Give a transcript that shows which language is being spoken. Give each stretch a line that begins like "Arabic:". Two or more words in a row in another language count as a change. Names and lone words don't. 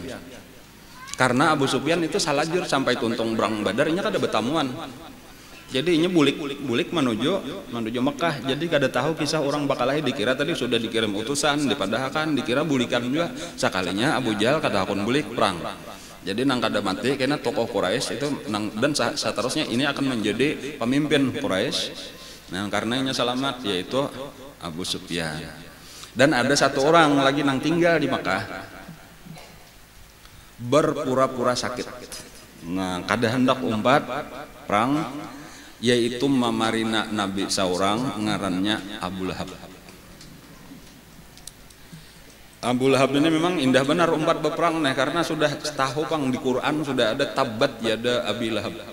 Banjar: Karena Abu Sufyan itu salajur sampai tuntung perang Badar ini kada betamuan. Jadi ini bulik menuju Mekah. Jadi kada tahu kisah orang Bakalah, dikira tadi sudah dikirim utusan, dipadahkan dikira bulikan juga. Sekalinya Abu Jahal kada akun bulik perang. Jadi nang kada mati karena tokoh Quraisy itu dan seterusnya ini akan menjadi pemimpin Quraisy.
Indonesian: Nah, karenanya selamat yaitu Abu Sufyan.
Banjar: Dan ada satu orang lagi nang tinggal di Mekah berpura-pura sakit. Nah, kada hendak umpat perang, yaitu mamarina Nabi seorang ngarannya Abu Lahab. Abu Lahab ini memang indah benar umpat berperang nih, karena sudah tahu pang di Quran sudah ada
Arabic: تبت يدا أبي لهب.